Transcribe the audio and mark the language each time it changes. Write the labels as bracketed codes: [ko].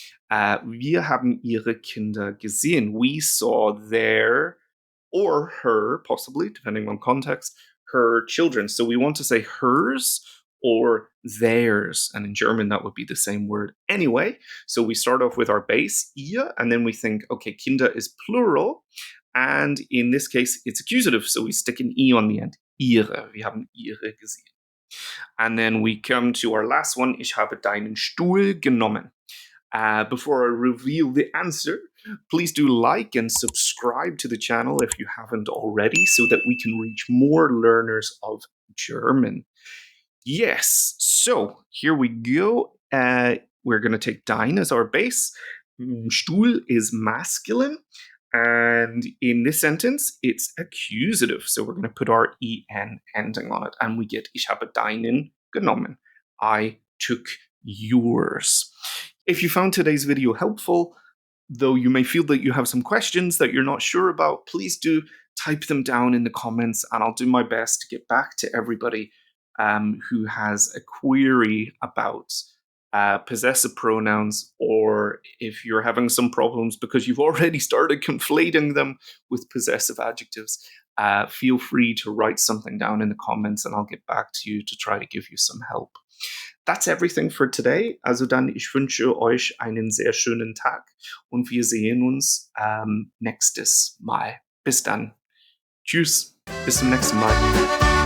[de] Wir haben ihre Kinder gesehen. [en] We saw their, or her, possibly, depending on context, her children. So we want to say hers or theirs. And in German, that would be the same word anyway. So we start off with our base, ihr, and then we think, okay, Kinder is plural. And in this case, it's accusative. So we stick an e on the end. Ihre. [de] Wir haben ihre gesehen. [en] And then we come to our last one. [de] Ich habe deinen Stuhl genommen. [en] Before I reveal the answer, please do like and subscribe to the channel if you haven't already, so that we can reach more learners of German. Yes, so here we go. We're going to take dein as our base. Stuhl is masculine. And in this sentence, it's accusative. So we're going to put our en ending on it. And we get, [de] ich habe deinen genommen. [en] I took yours. If you found today's video helpful, though you may feel that you have some questions that you're not sure about, please do type them down in the comments and I'll do my best to get back to everybody who has a query about possessive pronouns, or if you're having some problems because you've already started conflating them with possessive adjectives. Feel free to write something down in the comments and I'll get back to you to try to give you some help. That's everything for today. [de] Also dann, ich wünsche euch einen sehr schönen Tag und wir sehen uns nächstes Mal. Bis dann. Tschüss. Bis zum nächsten Mal.